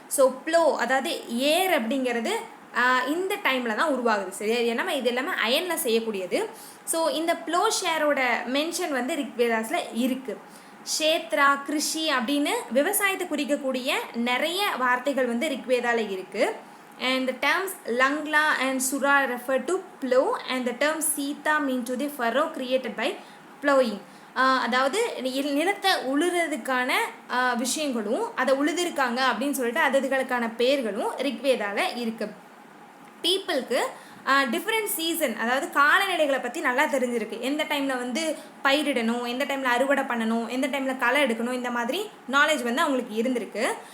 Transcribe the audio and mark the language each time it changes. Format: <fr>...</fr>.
<ta>So flow, அதாவது ஏர் அப்படிங்கிறது இந்த டைமில் தான் உருவாகுது. சரியா? ஏன்னா இது எல்லாமே அயனில் செய்யக்கூடியது. ஸோ இந்த ப்ளோ ஷேரோட மென்ஷன் வந்து ரிக்வேதாஸில் இருக்குது. க்ஷேத்ரா, கிருஷி அப்படின்னு விவசாயத்தை குறிக்கக்கூடிய நிறைய வார்த்தைகள் வந்து ரிக்வேதாவில் இருக்குது.</ta> <en>and the terms Langla and Sura refer to plow and the term Sita mean to the furrow created by plowing.</en> <ta>அதாவது நிலத்தை உழுறதுக்கான விஷயங்களும் அதை உழுதுருக்காங்க அப்படின்னு சொல்லிட்டு அதுகளுக்கான பேர்களும் ரிக்வேதாவில் இருக்குது. பீப்புளுக்கு டிஃப்ரெண்ட் சீசன், அதாவது காலநிலைகளை பற்றி நல்லா தெரிஞ்சிருக்கு. எந்த டைமில் வந்து பயிரிடணும், எந்த டைமில் அறுவடை பண்ணணும், எந்த டைமில் களை எடுக்கணும், இந்த மாதிரி நாலேஜ் வந்து அவங்களுக்கு இருந்திருக்கு.</ta>